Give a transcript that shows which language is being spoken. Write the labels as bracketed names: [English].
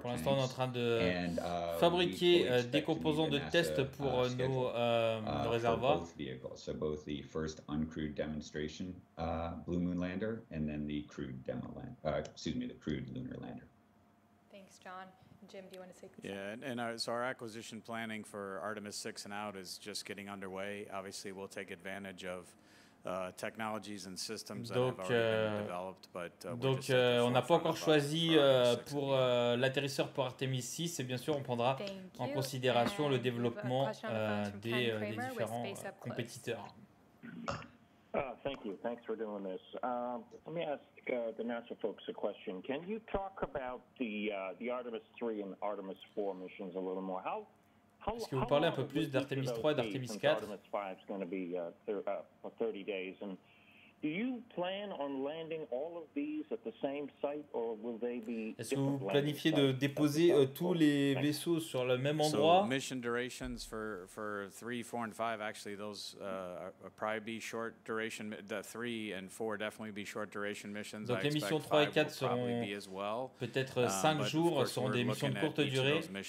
[French] Pour l'instant, on est en train de fabriquer des composants de test pour nos réservoirs. [English] Both vehicles, so both the first uncrewed demonstration Blue Moon lander and then the crewed the crewed lunar lander. Thanks, John. Jim, do you want to say something? Yeah, and so our acquisition planning for Artemis 6 and out is just getting underway. Obviously, we'll take advantage of technologies and systems that have already been developed, but [French] donc on n'a pas encore choisi pour l'atterrisseur pour Artemis 6, et bien sûr on prendra en considération le développement des différents compétiteurs. [English] Thank you. Thanks for doing this. Let me ask the NASA folks a question. Can you talk about the Artemis 3 and Artemis 4 missions a little more? [French] Est-ce que vous parlez un peu plus d'Artemis 3 et d'Artemis 4? [English] Artemis 5 is going to be 30 days. And do you plan on landing all of these at the same site, or will they be? [French] Est-ce que vous planifiez de déposer tous les vaisseaux sur le même endroit? [English] So mission durations for 3, 4, and 5, actually those probably be short duration. The 3 and 4 definitely be short duration missions. [French] Donc les missions 3 et 4 seront peut-être 5 jours, seront des missions de courte durée.